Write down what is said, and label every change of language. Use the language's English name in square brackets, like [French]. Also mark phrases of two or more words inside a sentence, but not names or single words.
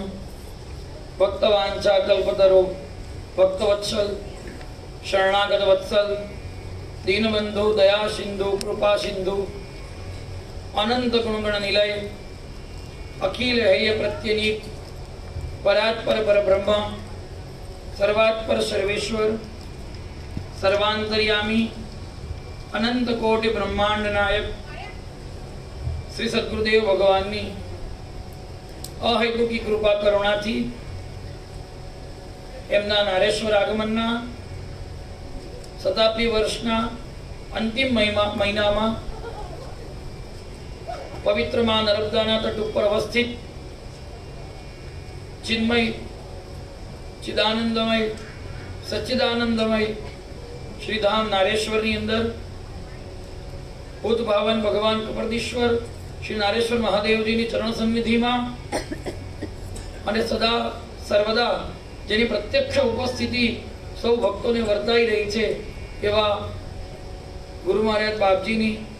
[Sanskrit] भक्तवांछा कल्पतरो भक्तवत्सल शरणागत वत्सल दीनबंधु दया सिंधु कृपा सिंधु अनंत गुणगण निलय अखिल हेय प्रत्यनीक परात्पर परब्रह्म सर्वात्पर सर्वेश्वर सर्वांतर्यामी अनंत कोटि ब्रह्मांड नायक [Gujarati] શ્રી સદ્ગુરુદેવ ભગવાનની અહેતુકી કૃપા કરુણાથી એમના નારેશ્વર આગમનના શતાબ્દી વર્ષના અંતિમ મહિનામાં પવિત્ર માં નર્મદાના તટ ઉપર અવસ્થિત ચિન્મય ચિદાનંદમય સચ્ચિદાનંદમય શ્રીધામ નારેશ્વરની અંદર ભૂત ભાવન ભગવાન કપર્દીશ્વર શ્રી નારેશ્વર મહાદેવજીની ચરણ સન્નિધિમાં અને સદા સર્વદા જેની પ્રત્યક્ષ ઉપસ્થિતિ સૌ ભક્તોને વર્તાઈ રહી છે એવા ગુરુ મહારાજ બાપજીની